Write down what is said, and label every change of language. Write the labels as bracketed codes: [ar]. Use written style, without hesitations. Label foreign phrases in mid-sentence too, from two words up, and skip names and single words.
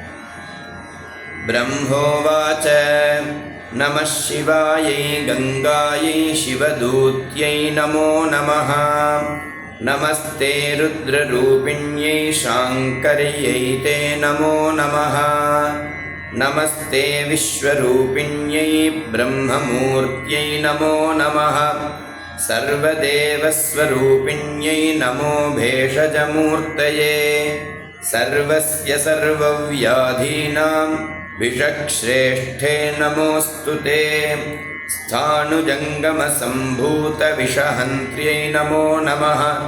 [sa] ब्रह्मोवाच नमः शिवायै गङ्गायै शिवदूत्यै नमो नमः. नमस्ते रुद्ररूपिण्यै शाङ्कर्यै ते नमो नमः. नमस्ते विश्वरूपिण्यै ब्रह्ममूर्त्यै नमो नमः. सर्वदेवस्वरूपिण्यै नमो भेषजमूर्तये. सर्वस्य सर्वव्याधीनां विषक्श्रेष्ठे नमोऽस्तु ते. स्थाणुजङ्गमसम्भूतविषहन्त्र्यै नमो नमः.